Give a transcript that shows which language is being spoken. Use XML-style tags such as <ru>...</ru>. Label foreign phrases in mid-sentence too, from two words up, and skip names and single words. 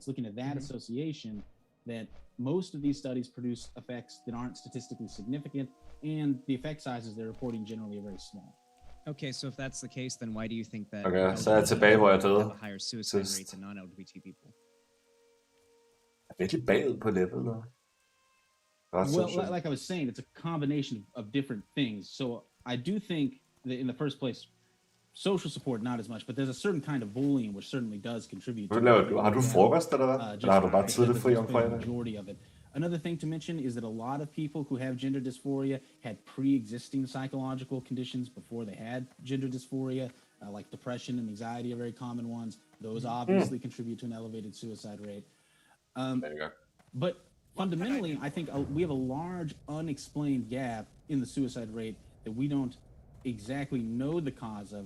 <en>Looking at that association, that most of these studies produce effects that aren't statistically significant, and the effect sizes they're reporting generally are very small. Okay, so if that's the case, then why do you think that</en> <da>Okay, så er jeg tilbage, hvor jeg døde.</da> <en>have a higher suicide rate than non-LGBT people?</en> <da>Jeg er virkelig bagud på levelet.</da> <en>Well, like I was saying, it's a combination of different things. So I do think that in the first place, social support not as much, but there's a certain kind of bullying which certainly does contribute.</en> <da>Har du frokost eller hvad? Eller har du bare tidligt fri om fredag?</da> <en>Majority of it. Another thing to mention is that a lot of people who have gender dysphoria had pre-existing psychological conditions before they had gender dysphoria, like depression and anxiety are very common ones. Those obviously contribute to an elevated suicide rate. There you go. But fundamentally, I think we have a large unexplained gap in the suicide rate that we don't exactly know the cause of.</en>